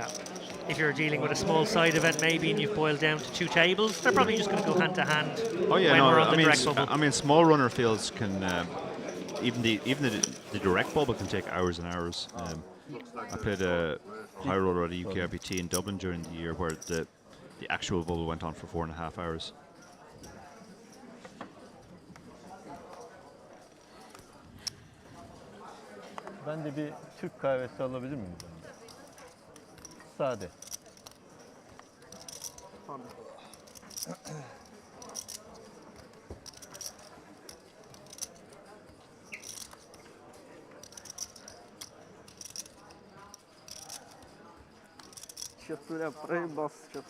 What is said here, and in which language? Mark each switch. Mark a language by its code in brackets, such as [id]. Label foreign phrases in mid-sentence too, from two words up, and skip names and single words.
[en] If you're dealing with a small side event maybe and you've boiled down to 2 tables, they're probably just going to go hand to hand. Oh yeah, when no, we're on the direct bubble. I mean, small runner fields can even the direct bubble can take hours and hours. I played a high roller at a UKRPT in Dublin during the year where the actual bubble went on for 4.5 hours. [tr] Ben de bir Türk kahvesi alabilir miyim? Sade. [ru] Что-то я проебался, что-то.